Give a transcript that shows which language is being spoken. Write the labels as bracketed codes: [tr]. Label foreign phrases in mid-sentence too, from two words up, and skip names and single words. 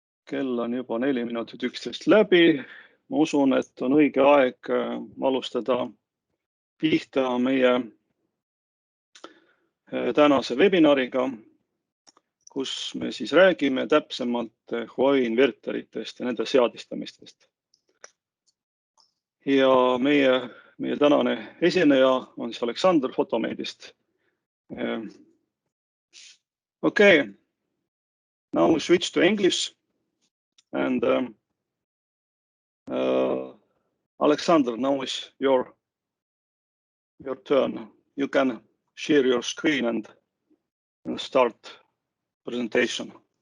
[et] kell on juba 4 minutit 11 läbi. Ma usun, et on õige aeg alustada pihta meie tänase webinariga, kus me siis räägime täpsemalt Huawei inverteritest ja nende seadistamistest. Ja meie tänane esineja on siis Aleksander Photomate'ist. [en] Okay, now we switch to English and Alexander, now is your turn. You can share your screen and start presentation.